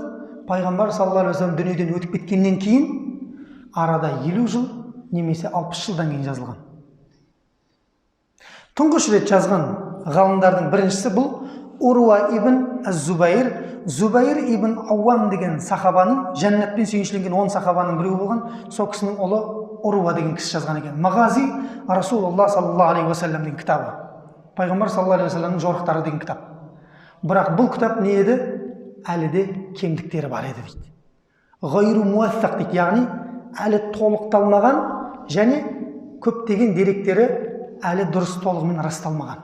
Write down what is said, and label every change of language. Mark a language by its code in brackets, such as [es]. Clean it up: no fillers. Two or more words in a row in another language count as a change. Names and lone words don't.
[kk] Пайғамбар [ar] صلى الله عليه وسلم [kk] дүниеден өтіп кеткеннен кейін арада 50 жыл немесе 60 жылдан кейін жазылған. Тұңғыш рет жазған ғалымдардың біріншісі бұл Уруа ибн Az-Зубайр, Зубайр ибн Ауам деген сахабаның, жәннатпен сүйіншіленген 10 сахабаның біреуі болған, сол кісінің ұлы Уруа деген кісі жазған екен. [ar] مغازي رسول الله صلى الله عليه وسلم [kk] деген кітабы. Пайғамбар [ar] صلى الله عليه وسلم [kk] жорықтары деген кітап. Бірақ бұл кітап не еді? Әлі де кемдіктері бар еді дейді. [ar] غير موثق [kk] дейді, яғни әлі толықталмаған және көптеген деректері әлі дұрыс толығымен расталмаған.